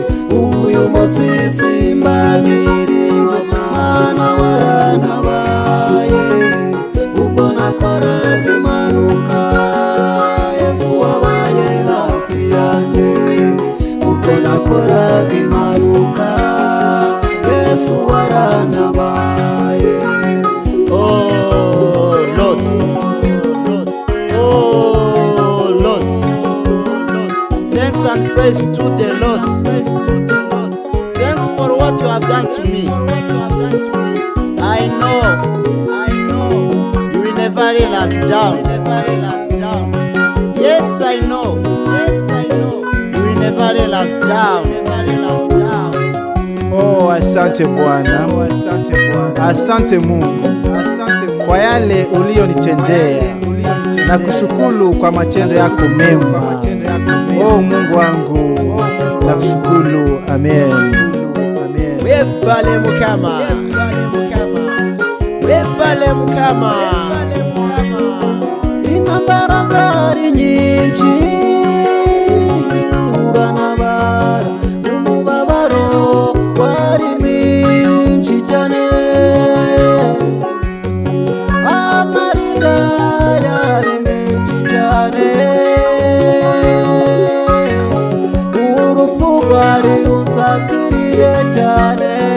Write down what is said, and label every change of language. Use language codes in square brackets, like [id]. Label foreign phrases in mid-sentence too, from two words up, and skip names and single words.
[rw] Uyu munsi simba nkiriho, Mana warantabaye. Ubwo nakoraga impanuka, Yesu wabaye hafi yanjye. Ubwo nakoraga impanuka, Yesu warantabaye. [en] Oh, Lord. Oh, Lord. Thanks and praise to the Lord. Thanks for what you have done to me. I know, I know, you will never let us down. Yes, I know. Yes, I know. You will never let us down. [sw] Oh, asante Bwana. Asante Bwana. Asante Mungu. Asante Mungu. Kwa yale uliyonitendea. Nakushukuru kwa matendo yako mema. Oh, Mungu wangu. Nakushukuru. Amen. [lg] Webale Mukama. Webale Mukama. [rw] Intambara zari nyinshi, urantabara, umubabaro wari mwinshi cyane, amarira yari menshi cyane, urupfu rwari runsatiriye cyane.